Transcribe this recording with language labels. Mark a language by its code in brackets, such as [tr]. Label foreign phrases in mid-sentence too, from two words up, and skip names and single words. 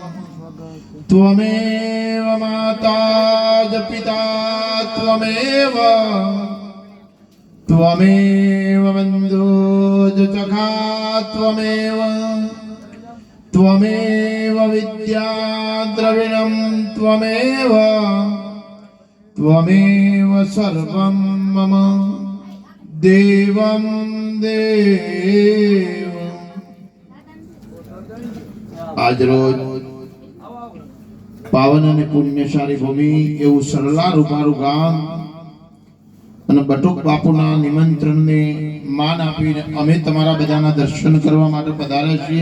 [sa] त्वमेव माता च पिता त्वमेव बन्धुः च सखा त्वमेव विद्या द्रविणं त्वमेव सर्वं मम देवं देव। [gu] આજ રોજ પાવન અને પુણ્યશાળી ભૂમિ એવું સરલા રૂપારું ગામ અને બટુક બાપુના નિમંત્રણને માન આપીને અમે તમારા બધાના દર્શન કરવા માટે પધાર્યા છીએ।